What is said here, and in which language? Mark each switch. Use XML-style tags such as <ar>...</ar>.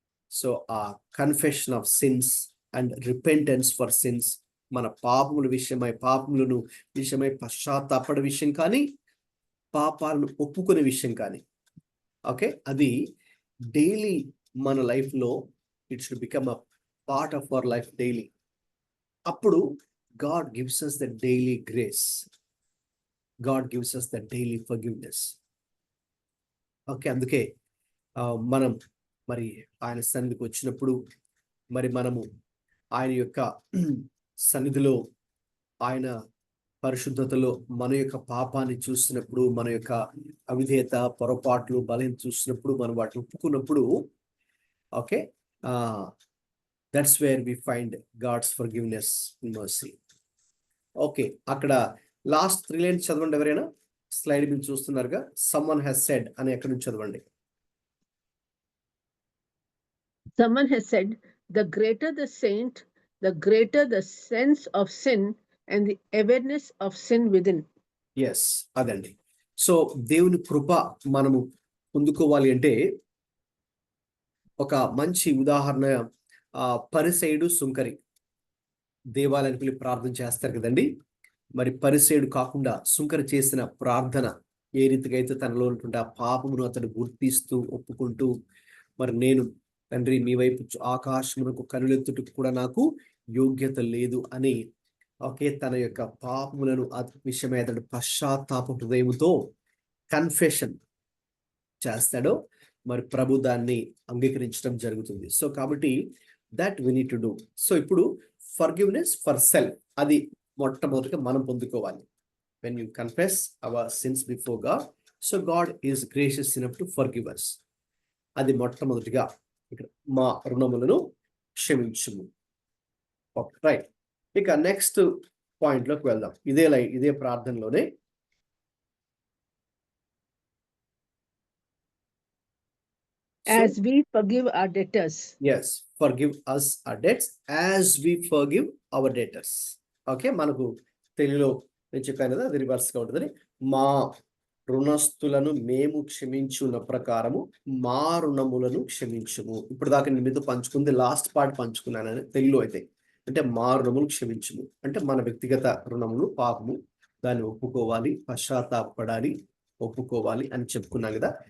<en>so ఆ confession of sins and repentance for sins</en> <te>మన పాపములను విషయమై పశ్చాత్తాపడ విషయం కానీ, పాపాలను ఒప్పుకునే విషయం కానీ, ఓకే, అది డైలీ మన లైఫ్లో</te> <en>It should become a part of our life daily. అప్పుడు God gives us the daily grace. God gives us the daily forgiveness.</en> <te>Okay, అందుకే మనం మరి ఆయన సన్నిధికి వచ్చినప్పుడు, మరి మనము ఆయన యొక్క సన్నిధిలో, ఆయన పరిశుద్ధతలో మన యొక్క పాపాన్ని చూసినప్పుడు, మన యొక్క అవిధేయత, పొరపాట్లు, బలం చూసినప్పుడు, మనం వాటిని ఒప్పుకున్నప్పుడు, okay,</te> <en>That's where we find God's forgiveness and mercy.</en> <te>Okay, అక్కడ లాస్ట్ 3 లైన్స్ చదవండి ఎవరైనా. స్లైడ్ మీరు చూస్తున్నారుగా,</te> <en>someone has said</en> <te>అని ఎక్కడి నుంచి చదవండి.</te> <en>Someone has said, the greater the saint, the greater the sense of sin and the awareness of sin within.</en> <te>Yes, అదండి. సో దేవుని కృప మనము పొందుకోవాలి అంటే ఒక మంచి ఉదాహరణ, పరిసయుడు, సుంకరి దేవాలయానికి వెళ్ళి ప్రార్థన చేస్తారు కదండి. మరి పరిసయుడు కాకుండా సుంకరి చేసిన ప్రార్థన ఏ రీతిగా అయితే తనలో ఉన్నటువంటి ఆ పాపమును అతడు గుర్తిస్తూ ఒప్పుకుంటూ, మరి నేను తండ్రి మీ వైపు ఆకాశమునకు కనులెత్తుటకు కూడా నాకు యోగ్యత లేదు అని, ఒకే, తన యొక్క పాపములను విషయమై అతడు పశ్చాత్తాప హృదయముతో కన్ఫెషన్ చేస్తాడో, మరి ప్రభు దాన్ని అంగీకరించడం జరుగుతుంది. సో కాబట్టి</te> <en>That we need to do.</en> <te>So ఇప్పుడు ఫర్గివ్నెస్ ఫర్ సెల్ఫ్, అది మొట్టమొదటిగా మనం పొందుకోవాలి.</te> <en>when you confess our sins before God, so God is gracious enough to forgive us.</en> <te>అది మొట్టమొదటిగా ఇక్కడ మా రుణములను క్షమించుము. రైట్, ఇక నెక్స్ట్ పాయింట్ లోకి వెళ్దాం. ఇదే ప్రార్థనలోనే</te> <en>As we forgive our debtors. Yes, forgive us our debts as we forgive our debtors.</en> <te>Okay, మనకు తెలుగులో నేను చెప్పాను కదా, అది రివర్స్ గా ఉంటుందని. మా రుణస్తులను మేము క్షమించున్న ప్రకారము మా రుణములను క్షమించుము. ఇప్పుడు దాకా నేను మీతో పంచుకుంది లాస్ట్ పార్ట్ పంచుకున్నాను తెలుగులో అయితే. అంటే మా రుణములు క్షమించుము అంటే మన వ్యక్తిగత రుణములు, పాపము, దాన్ని ఒప్పుకోవాలి, పశ్చాత్తాపడాలి, ఒప్పుకోవాలి అని చెప్పుకున్నాం కదా.</te>